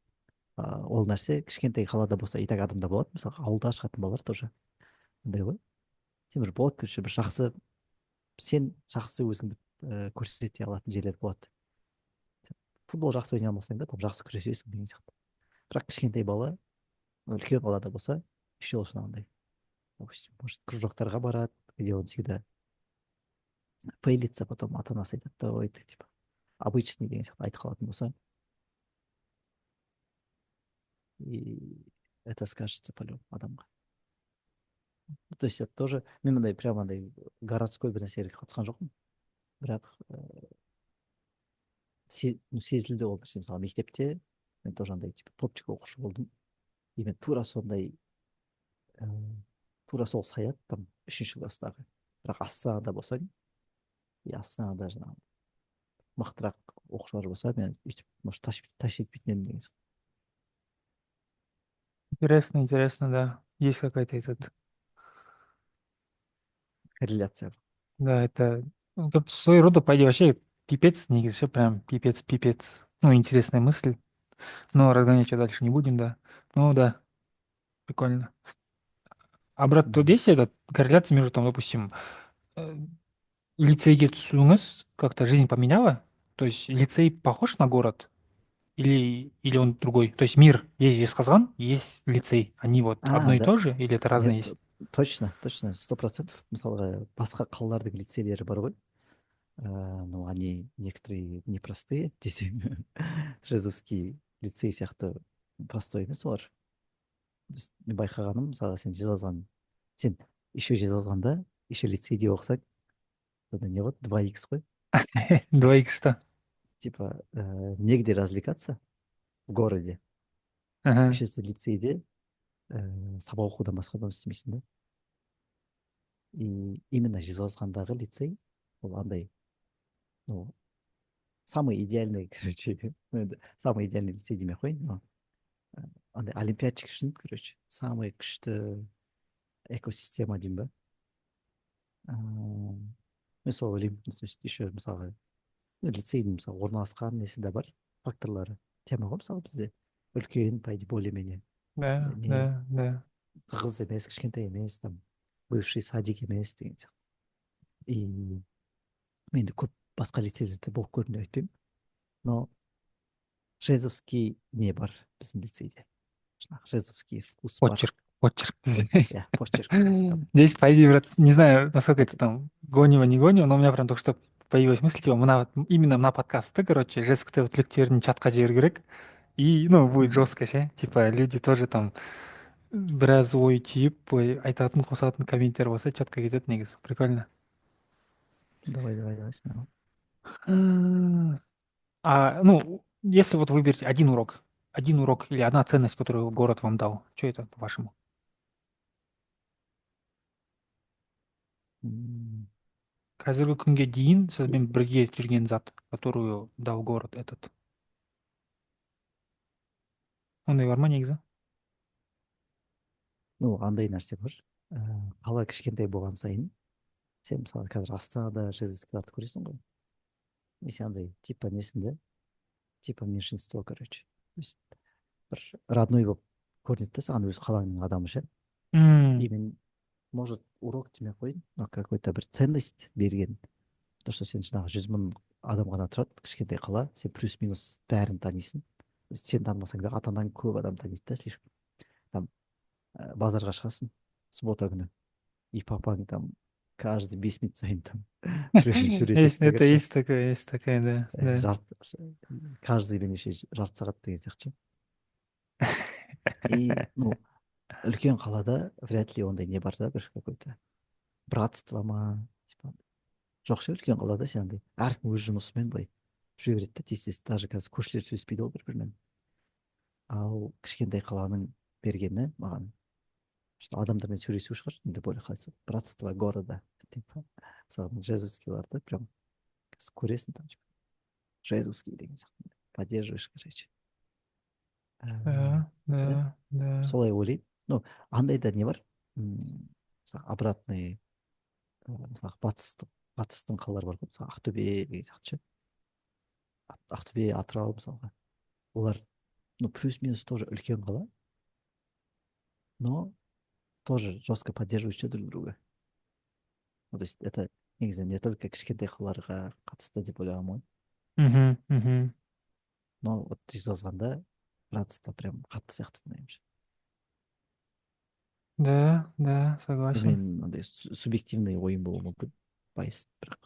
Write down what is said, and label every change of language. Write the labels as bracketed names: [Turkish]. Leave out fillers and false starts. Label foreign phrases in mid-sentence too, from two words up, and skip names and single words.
[Kazakh] Ол нәрсе кішкентай қалада болса [Russian] и так [Kazakh] адамда болады, мысалы ауылда шығатын балалар тоже андай ғой, сен бір болады, короче, бір жақсы, сен жақсы өзіңді көрсете алатын жерлер болады. Футбол жақсы ойнай алмасаң да там жақсы күресесің деген сияқты. Бірақ кішкентай бала үлкен қалада болса, еще ол жаңағындай, [Russian] допустим, может [Kazakh] кружоктарға барады, [Russian] где он всегда фейлится, потом [Kazakh] ата анасы айтады да, [Russian] ой ты типа обычный [Kazakh] деген сияқты айтып қалатын болса, [Russian] и это скажется по-любому адамға. Ну, то есть это тоже, [Kazakh] мен мындай прям андай городской бір нәрсеге қатысқан жоқпын, бірақ сезілді ол нәрсе. Мысалы мектепте мен тоже андай типа топчик оқушы болдым, и мен тура сондай тура сол саят там үшінші класстағы. Бірақ астанада болсаң, и астанада жаңағы мықтырақ оқушылар болса, мен өйтіп [Russian] может тащить [Kazakh] етпейтін едім деген сияқты. [Russian] Интересно, интересно, да. Есть какая-то этот... Корреляция. Да, это своего рода, по идее, вообще пипец, не все прям пипец, пипец. Ну, интересная мысль. Но разгонять ее дальше не будем, да. Ну, да, прикольно. А, брат, тут Мгм. есть эта корреляция между, там, допустим, э, [Kazakh] лицейге түсуіңіз [Russian] как-то жизнь поменяла? То есть лицей похож на город? Или он другой? То есть мир есть Жезқазған, есть лицей. Они вот одно и Да. то же или это разные Нет, есть? точно, 100%. [Kazakh] Мысалға басқа қалалардың лицейлері бар ғой. [Russian] Ну, они некоторые непростые десең. [Kazakh] Жезовский лицей сияқты простой емес олар. То есть мен байқағаным, мысалы сен еще Жезқазғанда еще лицейде оқысаң, сонда не болады, 2х қой. [Russian] 2х что? Типа негде развлекаться в городе. Ага. Еще [Kazakh] сен лицейде сабақ оқудан басқа да істемейсің да. [Russian] И именно [Kazakh] Жезқазғандағы лицей ол андай, [Russian] ну, самый идеальный, короче, ну, самый идеальный лицей [Kazakh] демей ақ қояйын, [Russian] но андай олимпиадчик үшін, короче, самый күшті экосистема [Kazakh] деймін ба. мен сол ойлаймын, [Russian] то есть еще [Kazakh] мысалы лицейдің мысалы орналасқан несі де бар, факторлары. Тема ғой мысалы бізде үлкен, [Russian] по идее, более-менее Да, не да, да. [Kazakh] тығыз емес, кішкентай емес, там [Russian] бывший садик [Kazakh] емес деген сияқты. И мен де көп басқа лицейлерде болып көрдім деп айтпаймын, но жезовский не бар біздің лицейде. Жаңағы жезовский вкус бар. [Russian] Почерк, почерк. [Kazakh] Иә, [Russian] почерк. Там, Здесь, по идее, брат, не знаю, насколько это там гонево, не гонево, но у меня прям только что появилась мысль, типа, именно на подкасты, короче, жесткий вот [Kazakh] лектерін чатқа жіберу керек, [Russian] и, ну, будет м, [Kazakh] жестко ше, типа, [Russian] люди тоже там [Kazakh] біраз ой түйіп, былай айтатын, қосатын комменттер болса, чатқа кетеді негізі, [Russian] прикольно. давай, смело. Ну, если вот выберете один урок или одна ценность, которую город вам дал, что это, по-вашему? М, [Kazakh] Қазіргі күнге дейін сізбен бірге жүрген зат, [Russian] которую дал город этот. [Kazakh] Ондай бар ма негізі? Ну, андай нәрсе бар. Қала кішкентай болған сайын, сен мысалы қазір астанада жезовскийларды көресің ғой. И сен андай типа несінде, типа [Russian] меньшинство, короче. То есть [Kazakh] бір родной болып көрінеді да саған өз қалаңның адамы ше. И мен, может, урок демей ақ қояйын, [Russian] но какой-то бір ценность берген. То, что [Kazakh] сен жаңағы 100 000 адам ғана тұрады, кішкентай қала, сен плюс-минус бәрін танисың. [Russian] То есть [Kazakh] сен танымасаң да ата анаң көп адам таниды да, слишком. Там базарға шығасың суббота күні, и папаң там [Russian] каждый 5 минут [Kazakh] сайын там біреумен сөйлеседі [Russian] Это [Kazakh] егер ше. [Russian] есть такая, да, да. [Kazakh] Каждый меніңше жарты сағат деген сияқты ше. И ну үлкен қалада [Russian] вряд ли [Kazakh] ондай не бар да, бір [Russian] какой-то братство [Kazakh] ма, типа жоқ ше. Үлкен қалада сен андай әркім өз жұмысымен былай жүре береді да, тез даже қазір көршілер сөйлеспейді ғой бір бірімен. Ал кішкентай қаланың бергені маған что адамдармен сөйлесу шығар, енді более қалай [Russian] братство города, [Kazakh] типа мысалы жезовскийларды прям көресің там, типа жезовский деген сияқты [Russian] поддерживаешь, короче. Да, Да, да, да. [Kazakh] солай ойлаймын. Ну, андай да не бар, мысалы обратный, мысалы батыстың қалалары бар ғой, мысалы ақтөбе деген сияқты ше. Ақтөбе, атырау мысалға, олар ну плюс-минус тоже үлкен қала, [Russian] но тоже жестко поддерживающие друг друга. Ну, то есть это [Kazakh] негізі [Russian] не только [Kazakh] кішкентай қалаларға қатысты деп ойлағанмын ғой, Мгм. [Russian] но вот [Kazakh] жезқазғанда братство прям қатты сияқты мынайымша. [Russian] Да, согласен. [Kazakh] Мен андай субъективный ойым болуы мүмкін, байыз, бірақ